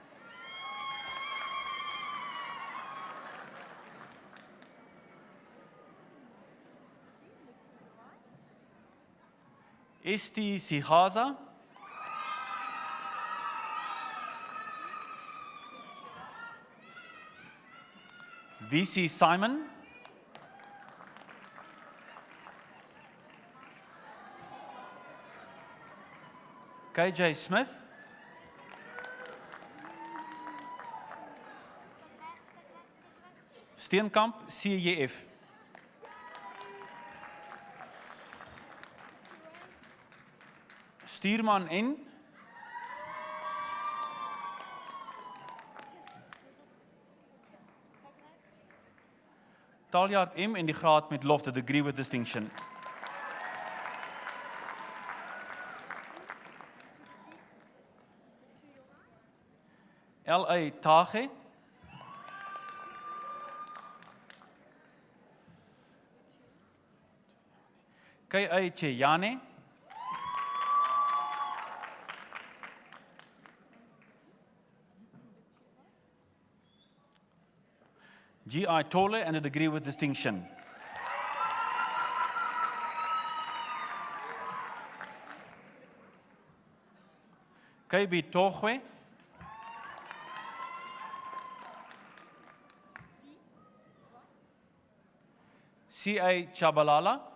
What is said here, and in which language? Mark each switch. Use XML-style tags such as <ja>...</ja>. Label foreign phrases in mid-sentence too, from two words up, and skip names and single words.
<af>S.T. Sihaza. V.C. Simon. K.J. Smith. Steenkamp, CJF. Stuurman N. Taljaard M. en die graad met lof,</af> <en>the degree with distinction. L.A. Tage. K.A. Cheyane. G.I. Tole and a degree with distinction. K.B. Togwe. C.A. Chabalala.</en>